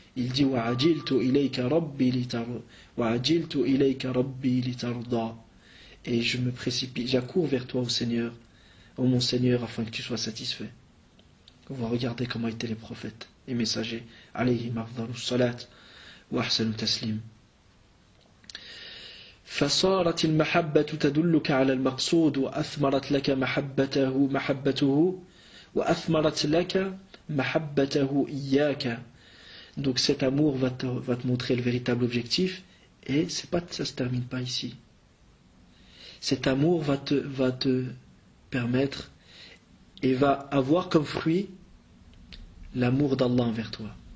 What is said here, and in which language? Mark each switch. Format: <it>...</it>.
<fr>Il dit</fr> <ar>وَعَجِلْتُ إِلَيْكَ رَبِّي لِتَرْضَى.</ar> <fr>Et je me précipite, j'accours vers toi, ô Seigneur, ô mon Seigneur, afin que tu sois satisfait. On va regarder comment étaient les prophètes et messagers.</fr> <ar>Alayhim afdalus salat wa ahsanu taslim. فصارت المحبة تدلك على المقصود وأثمرت لك محبته وأثمرت لك محبته إياك.</ar> <fr>Donc cet amour va te montrer le véritable objectif et ça ne se termine pas ici. Cet amour va te permettre et va avoir comme fruit l'amour d'Allah envers toi.</fr>